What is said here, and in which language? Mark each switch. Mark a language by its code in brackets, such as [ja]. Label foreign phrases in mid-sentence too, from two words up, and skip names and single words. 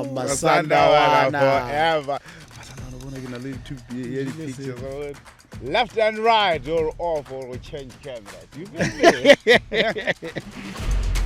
[en] Masandawana Masandawana. [st] forever. Masandawana bona ke na le [en] two pictures. Left and right or off or change cameras. You feel me?